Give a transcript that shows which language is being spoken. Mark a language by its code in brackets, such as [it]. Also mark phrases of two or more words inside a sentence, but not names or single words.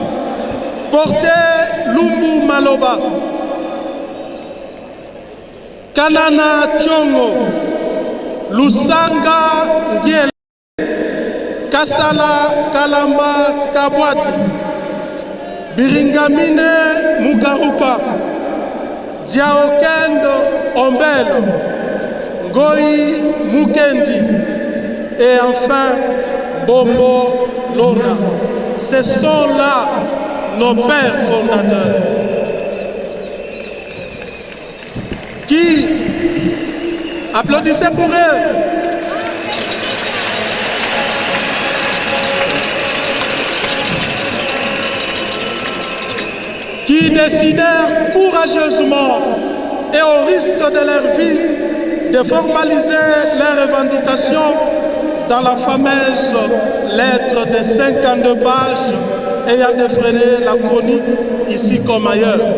[fr] Porté Lumbu Maloba, Kanana Chongo, Lusanga Ngiele, Kasala Kalamba Kabwati, Biringamine Mugaruka, Diaokendo Ombelo, Ngoi Mukendi et enfin Bombo Lona. Ce sont là nos pères fondateurs qui applaudissaient pour eux. Qui décidèrent courageusement et au risque de leur vie de formaliser leurs revendications dans la fameuse lettre de 52 pages ayant défrayé la chronique ici comme ailleurs.